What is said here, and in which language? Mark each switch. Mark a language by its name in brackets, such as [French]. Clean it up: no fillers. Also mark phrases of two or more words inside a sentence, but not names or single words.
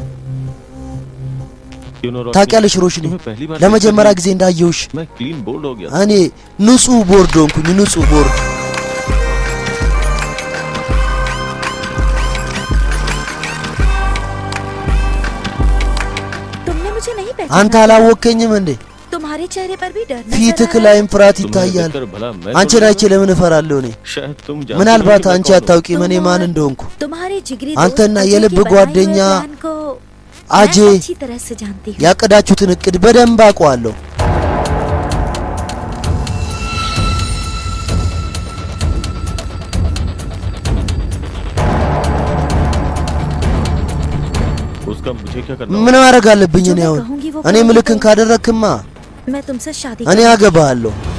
[Amharic] ታውቂያለሽ ሮሽኒ ለመጀመሪያ ጊዜ እንዳየሁሽ እኔ ንጹህ ቦርድ ሆንኩኝ ንጹህ ቦርድ አንተ አላወከኝም እንዴ [Hindi] तुम्हारे चेहरे पर भी डर [Amharic] ፊትህ ላይም ፍርሃት ይታያል አንቺን አይቼ ለምን እፈራለሁ እኔ ምናልባት አንቺ አታውቂም እኔ ማን እንደሆንኩ አንተና የልብ ጓደኛ አጄ ያቀዳችሁትን እቅድ በደንብ አውቀዋለሁ ምን ማድረግ አለብኝ እኔ አሁን እኔ ምልክን ካደረክማ እኔ አገባለሁ